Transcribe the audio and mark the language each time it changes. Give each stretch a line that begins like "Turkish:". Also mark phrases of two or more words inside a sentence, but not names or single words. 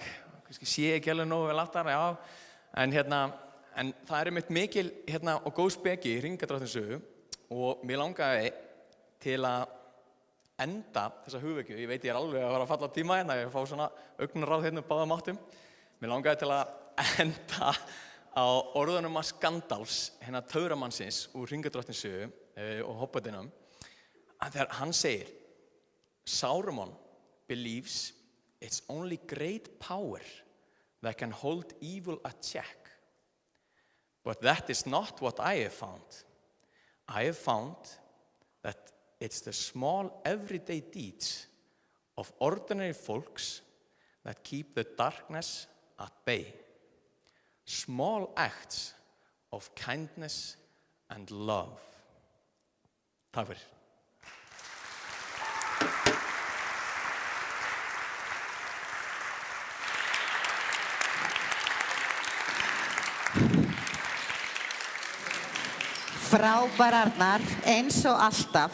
Icelandic: Kannski sé ekki alveg nógu vel aftar, En það er einmitt mikil og góð speki í Hringadróttin sögu og mér langaði til að enda þessa hugvekju. Ég veit ég alveg að fara að falla tíma ég fá svona augnaráð báðum áttum. Mér langaði til að enda á orðunum að Gandalfs, töframannsins úr Hringadróttin sögu og Hobbitinum, þegar hann segir
English: Sauron believes it's only great power that can hold evil at check. But that is not what I have found. I have found that it's the small everyday deeds of ordinary folks that keep the darkness at bay. Small acts of kindness and love.
Icelandic: Takk fyrir. Frábærarnar, eins og alltaf.